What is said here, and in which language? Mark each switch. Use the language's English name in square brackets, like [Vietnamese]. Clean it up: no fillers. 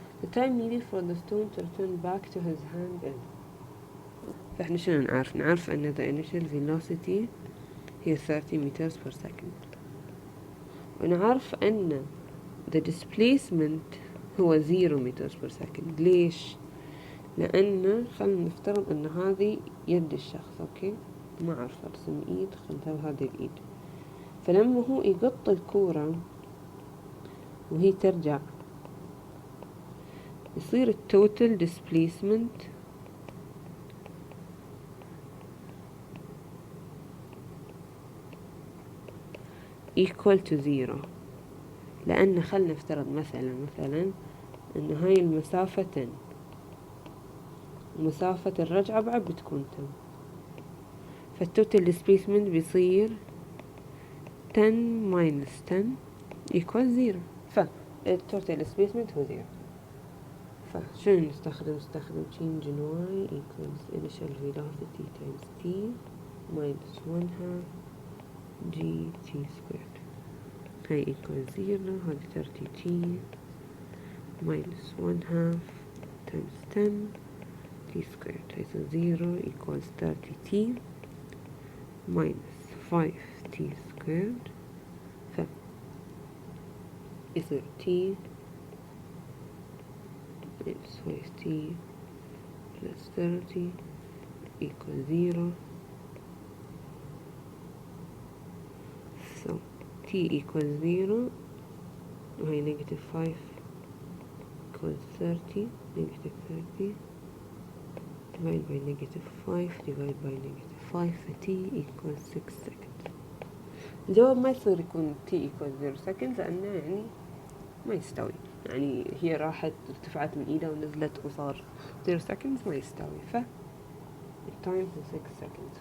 [English] The time needed for the stone to return back to his hand is. [Arabic] فإحنا شنو نعرف؟ نعرف أن [English] the initial velocity هي 30 meters per second، [Arabic] ونعرف أن [English] the displacement هو 0 meters per second. [Arabic] ليش؟ لأن خلنا نفترض أن هذه يد الشخص. أوكي، ما أعرف أرسم إيد، خلنا هذه الإيد. فلما هو يقط الكورة وهي ترجع يصير التوتال displacement [English] equal to 0. [Arabic] لأن خلنا نفترض مثلا أن هاي المسافة 10 ومسافة الرجعة بعد بتكون 10، فالتوتال displacement بيصير [English] 10 minus 10 equal 0. [Arabic] فالتوتال displacement هو 0. فشنو نستخدم [English] change in y equals initial velocity times t minus 1/2 gt squared. [Arabic] هاي [English] equals 0. [Arabic] هذه [English] 30t minus 1/2 times 10 t squared. So 0 equals 30t minus 5t squared. [Arabic] يصير [English] t minus 5t plus 30 equals 0. So t equals 0 [Arabic] وهي [English] negative 5 equals 30. Negative 30 divided by negative 5 divided by negative 5 t equals 6 seconds. [Arabic] الجواب ما يصير يكون [English] t equals 0 seconds [Arabic] لأنه يعني ما يستوي، يعني هي راحت ارتفعت من ايدها ونزلت وصار 0 seconds ما يستوي. ف التايم هو 6 seconds.